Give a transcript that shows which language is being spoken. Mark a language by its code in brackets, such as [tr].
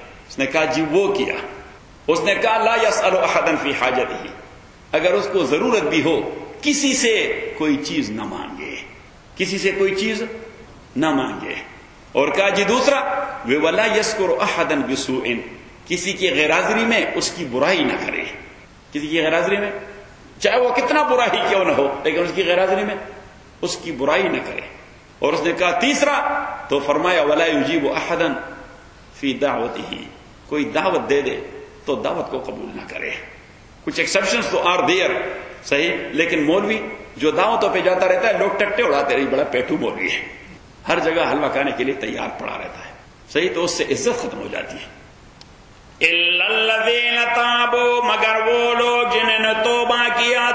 [ur] اس نے کہا جی وہ کیا؟ اس نے کہا [ar] لا یسأل احدا فی حاجته، [ur] اگر اس کو ضرورت بھی ہو کسی سے کوئی چیز نہ مانگے، کسی سے کوئی چیز نہ مانگے. اور کہا جی دوسرا [ar] ولا یسکر احدا بسوء، [ur] کسی کی غیر حاضری میں اس کی برائی نہ کرے، کسی کی غیر حاضری میں چاہے وہ کتنا برا ہی کیوں نہ ہو لیکن اس کی غیر حاضری میں اس کی برائی نہ کرے. اور اس نے کہا تیسرا، تو فرمایا [ar] ولا یجیب احدا فی دعوته، [ur] کوئی دعوت دے دے تو دعوت کو قبول نہ کرے. کچھ ایکسپشنز [en] تو are there, [ur] صحیح، لیکن مولوی جو دعوتوں پہ جاتا رہتا ہے لوگ ٹٹے اڑاتے رہے، بڑا پیٹو مولوی ہے، ہر جگہ حلوہ کھانے کے لیے تیار پڑا رہتا ہے. صحیح. تو اس سے عزت ختم ہو جاتی ہے. [ar] الا الذين تابوا، [ur] مگر وہ لوگ جنہوں نے توبہ کیا.